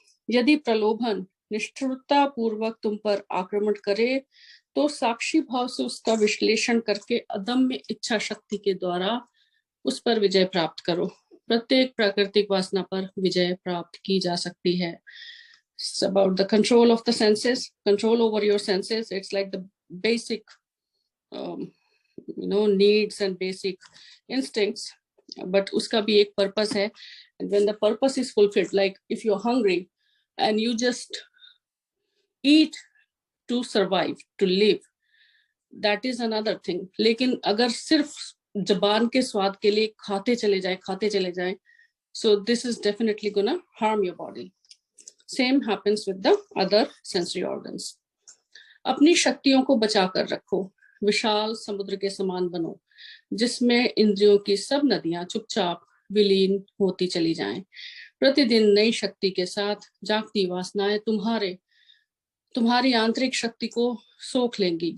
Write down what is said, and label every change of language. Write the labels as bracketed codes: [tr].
[hi] यदि प्रलोभन निष्ठुरता पूर्वक तुम पर आक्रमण करे तो साक्षी भाव से उसका विश्लेषण करके अदम्य इच्छा शक्ति के द्वारा उस पर विजय प्राप्त करो। प्रत्येक प्राकृतिक वासना पर विजय प्राप्त की जा सकती है। [en] It's about the control of the senses, control over your senses. It's like the basic needs and basic instincts, but [hi] uska bhi ek purpose hai, [en] and when the purpose is fulfilled, like if you're hungry and you just eat to survive, to live, that is another thing. [hi] लेकिन अगर सिर्फ जबान के स्वाद के लिए खाते चले जाए, [en] so this is definitely gonna harm your body. Same happens with the other sensory organs. [hi] अपनी शक्तियों को बचा कर रखो, विशाल समुद्र के समान बनो, जिसमें इंद्रियों की सब नदियां चुपचाप विलीन होती चली जाएं। प्रतिदिन नई शक्ति के साथ जागती वासनाएं तुम्हारी आंतरिक शक्ति को सोख लेंगी।